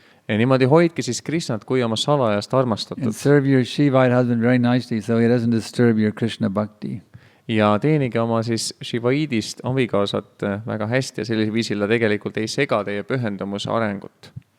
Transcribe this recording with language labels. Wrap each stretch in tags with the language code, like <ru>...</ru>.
<et>Ja niimoodi hoidke siis Krishnat kui oma salajast armastatud.</et> <en>And serve your Shivite husband very nicely so he doesn't disturb your Krishna bhakti.</en> <et>Ja teenige oma siis Shivaidist abikaasat väga hästi ja sellisel viisil ta tegelikult ei sega teie pühendumuse arengut.</et>